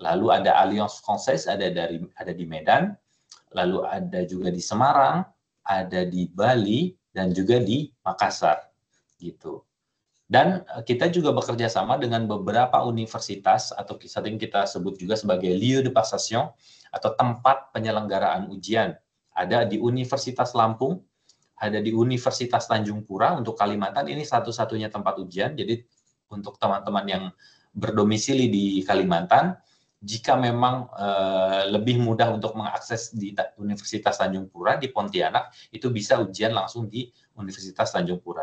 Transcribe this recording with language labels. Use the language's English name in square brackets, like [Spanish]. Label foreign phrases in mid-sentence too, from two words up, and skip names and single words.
[Indonesian] lalu ada Alliance Française ada di Medan, lalu ada juga di Semarang, ada di Bali, dan juga di Makassar, gitu. Dan kita juga bekerja sama dengan beberapa universitas atau sering kita sebut juga sebagai [French] lieu de passation [Indonesian] atau tempat penyelenggaraan ujian. Ada di Universitas Lampung, ada di Universitas Tanjung Pura untuk Kalimantan, ini satu-satunya tempat ujian. Jadi untuk teman-teman yang berdomisili di Kalimantan, jika memang lebih mudah untuk mengakses di Universitas Tanjung Pura di Pontianak, itu bisa ujian langsung di Universitas Tanjung Pura.